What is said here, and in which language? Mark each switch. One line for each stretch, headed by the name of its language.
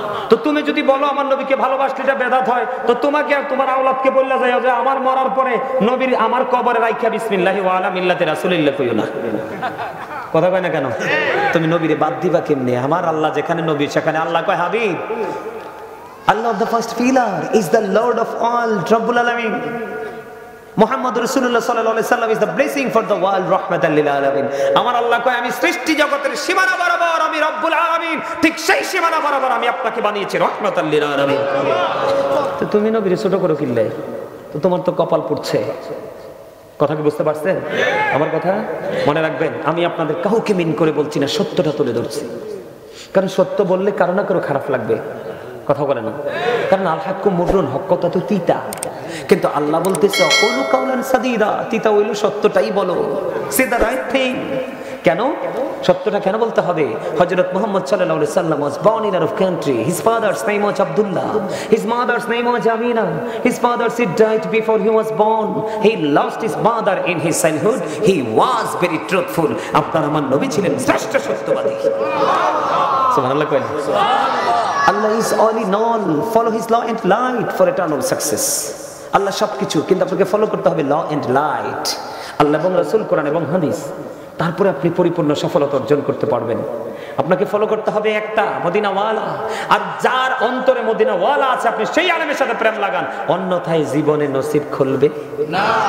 Bangla: তো তুমি যদি বলো আমার নবীকে ভালোবাসলে এটা বেদাত হয়, তো তোমাকে আর তোমার আওলাদকে বললা যায় যে আমার মরার পরে নবীর আমার কবরে রাইখা
Arabic: বিসমিল্লাহি ওয়া আলা মিল্লাতি রাসূলিল্লাহ
Bangla: কইও না। কথা কয় না কেন? তুমি নবীরে বাদ দিবা কেমনে? আমার আল্লাহ যেখানে নবী সেখানে আল্লাহ কয় Habib.
English: Allah of the first pillar is the Lord of all, Rabbul Alamin. Muhammad Rasulullah sallallahu alaihi wasallam is the blessing for the world,
Arabic: rahmatan lil alamin.
Bangla: আমার আল্লাহ কয় আমি সৃষ্টি জগতের সীমানা বরাবর আমি রব্বুল আলামিন, ঠিক সেই সীমানা বরাবর আমি আপনাকে বানিয়েছি
Arabic: রহমাতাল লিল আলামিন।
Bangla: তো তুমি নবীর ছোট করে কিনলে, তো তোমার তো কপাল পুড়ছে। কথা কি বুঝতে পারছেন আমার কথা? মনে রাখবেন, আমি আপনাদের কাউকে মিন করে বলছি না, সত্যটা তুলে ধরছি। কারণ সত্য বললে কারো না কারো খারাপ লাগবে। কথা বলে না, কারণ
Arabic: আল হাক্কু মুররুন,
Bangla: হক কথা তো তিতা। কিন্তু আল্লাহ বলতেছে
Arabic: অকুলু কাউলান সাদীদা,
Bangla: তিতা হইলো সত্যটাই বলো,
English: Say the right thing.
Bangla: কেন সত্যটা কেন বলতে হবে?
English: হযরত মুহাম্মদ সাল্লাল্লাহু আলাইহি সাল্লাম was born in Arab country. His father's name was Abdullah, his mother's name was Amina. His father died before he was born. He lost his mother in his childhood. He was very truthful.
Bangla: আপনার আমার নবী ছিলেন শ্রেষ্ঠ সত্যবাদী। সুবহানাল্লাহ coin.
English: Allah is all in all. Follow his law and light for eternal success.
Bangla: আল্লাহ সবকিছু, কিন্তু আপনাকে ফলো করতে হবে ল এন্ড লাইট, আল্লাহ এবং রাসূল, কোরআন এবং হাদিস। তারপরে আপনি পরিপূর্ণ সফলতা অর্জন করতে পারবেন। আপনাকে ফলো করতে হবে একটা মদিনাওয়ালা, আর যার অন্তরে মদিনাওয়ালা আছে আপনি সেই আলেমের সাথে প্রেম লাগান, অন্যথায় জীবনে নসিব খুলবে না।